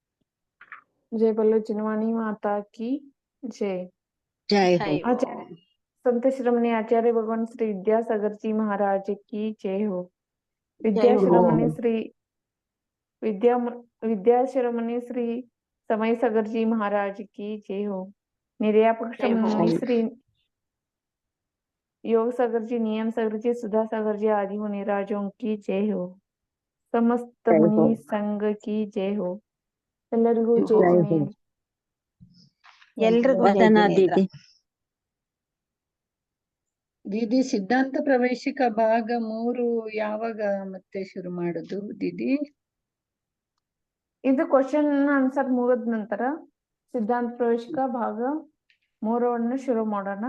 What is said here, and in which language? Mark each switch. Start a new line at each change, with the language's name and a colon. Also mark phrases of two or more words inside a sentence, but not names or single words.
Hindi: जय बोलो जिनवाणी माता की जय.
Kannada: ಜೈ ಜೈ ಹೋ.
Hindi: आचार्य संत शिरोमणि आचार्य भगवान श्री विद्यासागर जी महाराज की जय हो। विद्या शिरोमणि श्री विद्या शिरोमणि श्री समय सागर जी महाराज की जय हो। निर्यापक शिरोमणि श्री योग सागर जी, नियम सागर जी, सुधा सागर जी आदि मुनिराजों की जय हो। समस्त मुनि संघ की जय हो।
Kannada: ಎಲ್ಲರಿಗೂ ಜೈ ಜಿನೇಂದ್ರ. ಎಲ್ರಿಗೂ ಜೈ ವಂದನಾ ಜಿನೇಂದ್ರ. ದೀದಿ. ದೀದಿ, ಸಿದ್ಧಾಂತ ಪ್ರವೇಶಿಕ ಭಾಗ 3 ಯಾವಾಗ ಮತ್ತೆ ಶುರು ಮಾಡುದು ದೀದಿ? ಇದು
English: question answer
Kannada: ಮುಗಿದ ನಂತರ ಸಿದ್ಧಾಂತ ಪ್ರವೇಶಿಕ ಭಾಗ 3 ಶುರು ಮಾಡೋಣ.